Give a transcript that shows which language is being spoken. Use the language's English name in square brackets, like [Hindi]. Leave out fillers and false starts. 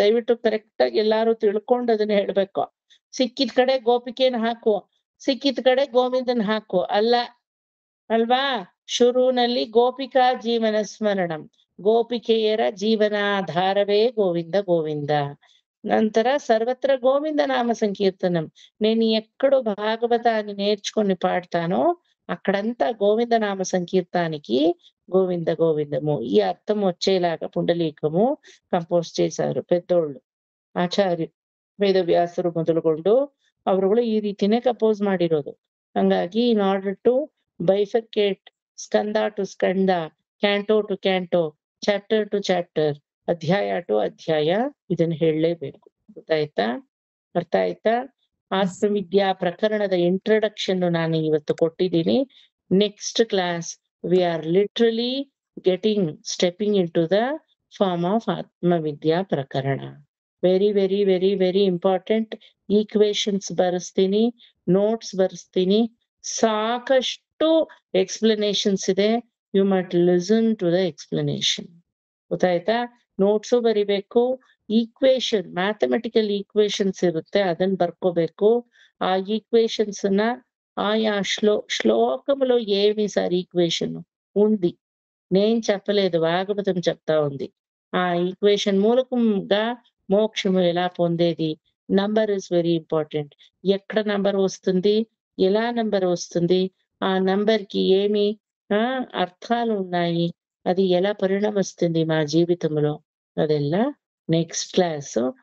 [Kannada] ದಯವಿಟ್ಟು ಕರೆಕ್ಟ್ ಆಗಿ ಎಲ್ಲಾರು ತಿಳ್ಕೊಂಡು ಅದನ್ನ ಹೇಳ್ಬೇಕು. ಸಿಕ್ಕಿದ ಕಡೆ ಗೋಪಿಕೆನ ಹಾಕು, ಸಿಕ್ಕಿದ ಕಡೆ ಗೋವಿಂದನ್ ಹಾಕು ಅಲ್ಲ, ಅಲ್ವಾ? ಶುರುವಿನಲ್ಲಿ ಗೋಪಿಕಾ ಜೀವನ ಸ್ಮರಣಂ, ಗೋಪಿಕೆಯರ ಜೀವನಾಧಾರವೇ ಗೋವಿಂದ ಗೋವಿಂದ. [Telugu] ನಂತರ సర్వత్ర గోవింద నామ సంకీర్తనం. నేను ఎక్కడో భాగవతాన్ని నేర్చుకొని పాడతానో అక్కడంతా గోవింద నామ సంకీర్తానికి గోవింద గోవిందము ఈ అర్థం వచ్చేలాగా పుండలీకము ಕಂಪೋಸ್ చేశారు పెద్దోళ్ళు, [Kannada] ಆಚಾರ್ಯ ವೇದವ್ಯಾಸರು ಮೊದಲುಗೊಂಡು ಅವರುಗಳು ಈ ರೀತಿನೇ ಕಂಪೋಸ್ ಮಾಡಿರೋದು. ಹಂಗಾಗಿ [English] in order to bifurcate [Kannada] Skanda to Skanda, ಕ್ಯಾಂಟೋ to ಕ್ಯಾಂಟೋ, chapter two chapter, ಅಧ್ಯಾಯ ಟು ಅಧ್ಯಾಯ ಇದನ್ನ ಹೇಳಲೇಬೇಕು. ಗೊತ್ತಾಯ್ತಾ? ಅರ್ಥ ಆಯ್ತಾ? ಆತ್ಮವಿದ್ಯಾ ಪ್ರಕರಣದ ಇಂಟ್ರಡಕ್ಷನ್ ನಾನು ಇವತ್ತು ಕೊಟ್ಟಿದ್ದೀನಿ. [English] Next class we are literally stepping in to the form of Atmavidya Prakarana. Very very very very important. [Kannada] Equations ಬರೆಸ್ತೀನಿ, notes ಬರೆಸ್ತೀನಿ, ಸಾಕಷ್ಟು ಎಕ್ಸ್ಪ್ಲನೇಷನ್ಸ್ ಇದೆ. [English] You must listen to the explanation. ಗೊತ್ತಾಯ್ತಾ? [Kannada] ನೋಟ್ಸು ಬರಿಬೇಕು, ಈಕ್ವೇಶನ್ ಮ್ಯಾಥಮೆಟಿಕಲ್ ಈಕ್ವೇಶನ್ಸ್ ಇರುತ್ತೆ ಅದನ್ನ ಬರ್ಕೋಬೇಕು. [Telugu] ఆ ఈక్వేషన్స్ ఆయా శ్లోకములో ఏమి సార్ ఈక్వేషన్ ఉంది నేను చెప్పలేదు, భాగవతం చెప్తా ఉంది. ఆ ఈక్వేషన్ మూలకంగా మోక్షము ఎలా పొందేది? [English] Number is very important. [Telugu] ఎక్కడ నంబర్ వస్తుంది, ఎలా నంబర్ వస్తుంది, ఆ నంబర్ కి ఏమి అర్థాలు ఉన్నాయి, అది ఎలా పరిణమిస్తుంది మా జీవితంలో, ಅದೆಲ್ಲ నెక్స్ట్ క్లాస్.